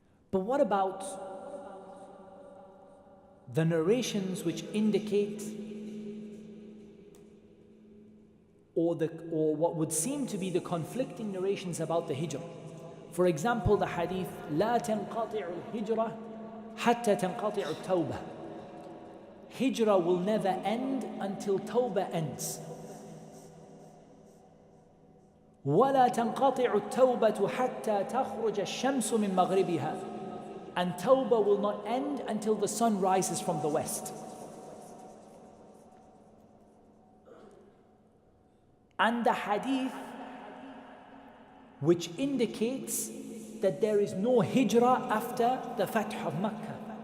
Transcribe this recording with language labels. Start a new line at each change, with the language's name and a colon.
English: But what about the narrations which indicate or what would seem to be the conflicting narrations about the hijrah? For example, the hadith,
Arabic: لا تنقطع الهجرة حتى تنقطع التوبة.
English: Hijrah will never end until Tawbah ends.
Arabic: ولا تنقطع التوبة حتى تخرج الشمس من مغربها.
English: And Tawbah will not end until the sun rises from the west. And the hadith which indicates that there is no hijrah after the Fath of Makkah.